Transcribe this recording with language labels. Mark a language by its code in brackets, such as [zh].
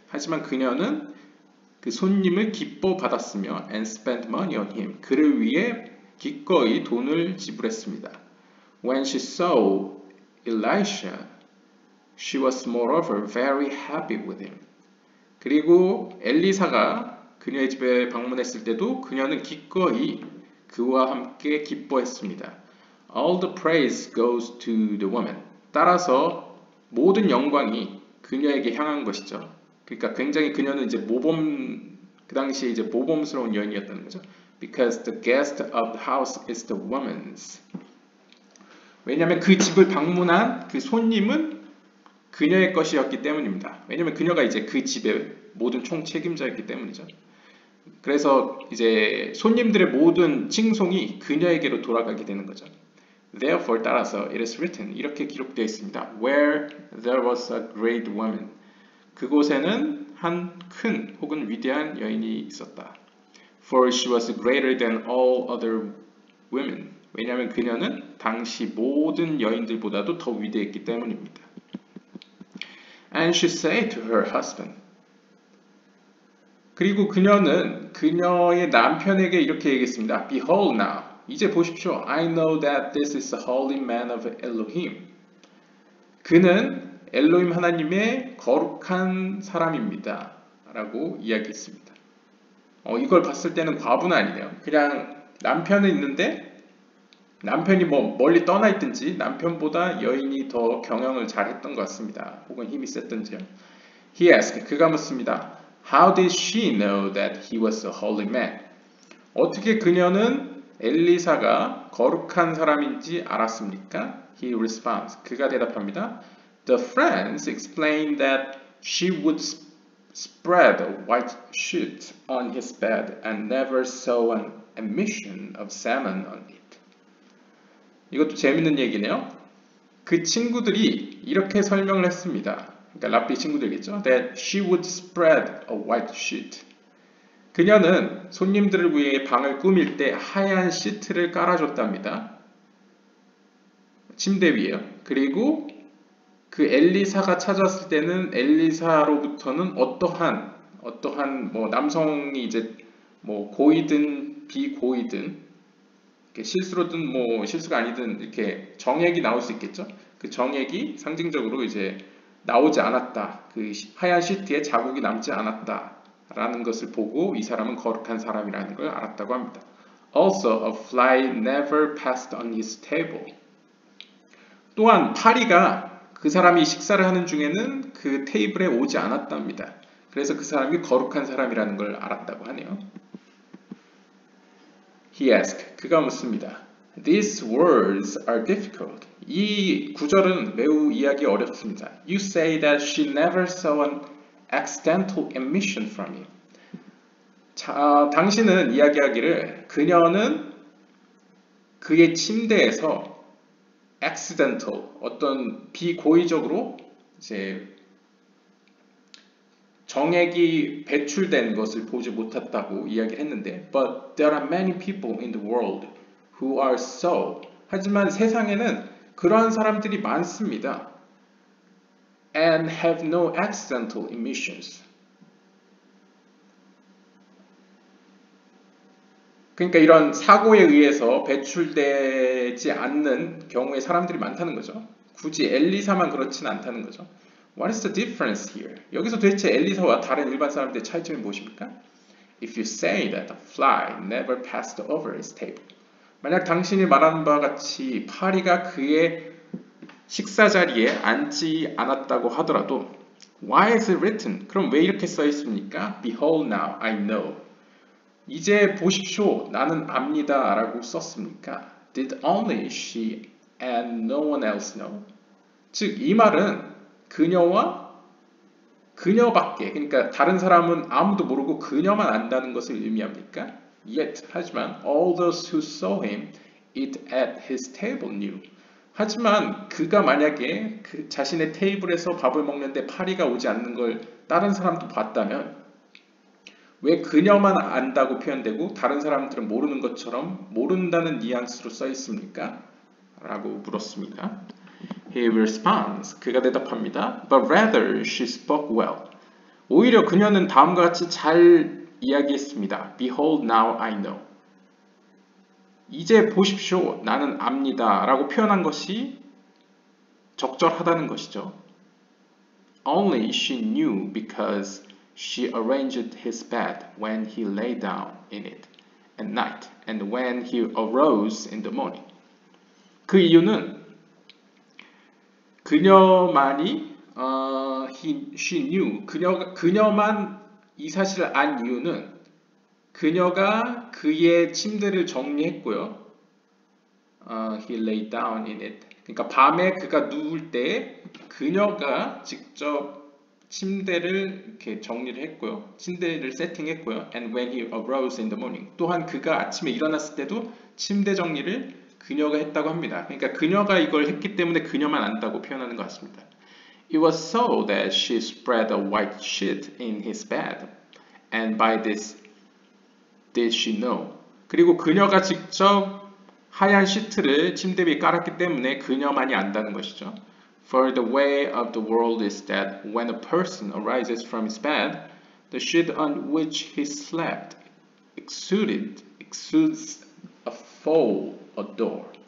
[ko] 하지만 그녀는 그 손님을 기뻐 받았으며 [en] and spent money on him. [ko] 그를 위해 기꺼이 돈을 지불했습니다. [en] When she saw Elisha, she was moreover very happy with him. [ko] 그리고 엘리사가 그녀의 집에 방문했을 때도 그녀는 기꺼이 그와 함께 기뻐했습니다. [en] All the praise goes to the woman. [ko] 따라서 모든 영광이 그녀에게 향한 것이죠. 그러니까 굉장히 그녀는 이제 그 당시에 이제 모범스러운 여인이었다는 거죠. [en] Because the guest of the house is the woman's. [ko] 왜냐하면 그 집을 방문한 그 손님은 그녀의 것이었기 때문입니다. 왜냐하면 그녀가 이제 그 집의 모든 총책임자였기 때문이죠. 그래서 이제 손님들의 모든 칭송이 그녀에게로 돌아가게 되는 거죠. [en] Therefore [ko] 따라서 [en] it is written [ko] 이렇게 기록되어 있습니다. [en] Where there was a great woman. [ko] 그곳에는 한 큰 혹은 위대한 여인이 있었다. [en] For she was greater than all other women. [ko] 왜냐하면 그녀는 당시 모든 여인들보다도 더 위대했기 때문입니다. [en] And she said to her husband. [ko] 그리고 그녀는 그녀의 남편에게 이렇게 얘기했습니다. [en] Behold now. [ko] 이제 보십시오. [en] I know that this is a holy man of Elohim. [ko] 그는 엘로힘 하나님의 거룩한 사람입니다. 라고 이야기했습니다. 이걸 봤을 때는 과부는 아니네요. 그냥 남편은 있는데 남편이 뭐 멀리 떠나 있든지 남편보다 여인이 더 경영을 잘했던 것 같습니다. 혹은 힘이 셌던지요. [en] He asked, [ko] 그가 묻습니다. [en] How did she know that he was a holy man? [ko] 어떻게 그녀는 엘리사가 거룩한 사람인지 알았습니까? [en] He responds, [ko] 그가 대답합니다. [en] The friends explained that she would spread a white sheet on his bed and never saw an emission of salmon on it. [ko] 이것도 재밌는 얘기네요. 그 친구들이 이렇게 설명을 했습니다. 그러니까 랍비 친구들이겠죠. [en] That she would spread a white sheet. [ko] 그녀는 손님들을 위해 방을 꾸밀 때 하얀 시트를 깔아줬답니다. 침대 위에요. 그리고 그 엘리사가 찾았을 때는 엘리사로부터는 어떠한 뭐 남성이 이제 뭐 고이든 비고이든 실수로든 뭐 실수가 아니든 이렇게 정액이 나올 수 있겠죠. 그 정액이 상징적으로 이제 나오지 않았다. 그 하얀 시트에 자국이 남지 않았다라는 것을 보고 이 사람은 거룩한 사람이라는 걸 알았다고 합니다. [en] Also, a fly never passed on his table. [ko] 또한 파리가 그 사람이 식사를 하는 중에는 그 테이블에 오지 않았답니다. 그래서 그 사람이 거룩한 사람이라는 걸 알았다고 하네요. [en] He asked, [ko] 그가 묻습니다. [en] These words are difficult. [ko] 이 구절은 매우 이해하기 어렵습니다. [en] You say that she never saw an accidental emission from you. [ko] 당신은 이야기하기를 그녀는 그의 침대에서 accidental, 어떤 비고의적으로 이제 정액이 배출된 것을 보지 못했다고 이야기를 했는데 [en] But there are many people in the world who are so. [ko] 하지만 세상에는 그러한 사람들이 많습니다. [en] And have no accidental emissions. [ko] 그러니까 이런 사고에 의해서 배출되지 않는 경우에 사람들이 많다는 거죠. 굳이 엘리사만 그렇지는 않다는 거죠. [en] What is the difference here? [ko] 여기서 도대체 엘리사와 다른 일반 사람들의 차이점이 무엇입니까? [en] If you say that a fly never passed over his table. [ko] 만약 당신이 말하는 바와 같이 파리가 그의 식사 자리에 앉지 않았다고 하더라도 [en] Why is it written? [ko] 그럼 왜 이렇게 써 있습니까? [en] Behold now, I know. [ko] 이제 보십시오, 나는 압니다 라고 썼습니까? [en] Did only she and no one else know? [ko] 즉, 이 말은 그녀와 그녀밖에, 그러니까 다른 사람은 아무도 모르고 그녀만 안다는 것을 의미합니까? [en] Yet, [ko] 하지만 [en] all those who saw him eat at his table knew. [ko] 하지만 그가 만약에 그 자신의 테이블에서 밥을 먹는데 파리가 오지 않는 걸 다른 사람도 봤다면 왜 그녀만 안다고 표현되고 다른 사람들은 모르는 것처럼 모른다는 뉘앙스로 써 있습니까? 라고 물었습니다. [en] He responds, [ko] 그가 대답합니다. [en] But rather she spoke well. [ko] 오히려 그녀는 다음과 같이 잘 이야기했습니다. [en] Behold now I know. [ko] 이제 보십시오, 나는 압니다 라고 표현한 것이 적절하다는 것이죠. [en] Only she knew because she arranged his bed when he lay down in it at night and when he arose in the morning. [ko] 그 이유는 그녀만이 [en] she knew [ko] 그녀만 이 사실을 안 이유는 그녀가 그의 침대를 정리했고요. [en] He lay down in it. [ko] 그러니까 밤에 그가 누울 때 그녀가 직접 침대를 이렇게 정리를 했고요. 침대를 세팅했고요. [en] And when he arose in the morning. [ko] 또한 그가 아침에 일어났을 때도 침대 정리를 그녀가 했다고 합니다. 그러니까 그녀가 이걸 했기 때문에 그녀만 안다고 표현하는 것 같습니다. [en] It was so that she spread a white sheet in his bed. And by this did she know. [ko] 그리고 그녀가 직접 하얀 시트를 침대 위에 깔았기 때문에 그녀만이 안다는 것이죠. [en] For the way of the world is that when a person arises from his bed, the sheet on which he slept exudes a foul odor.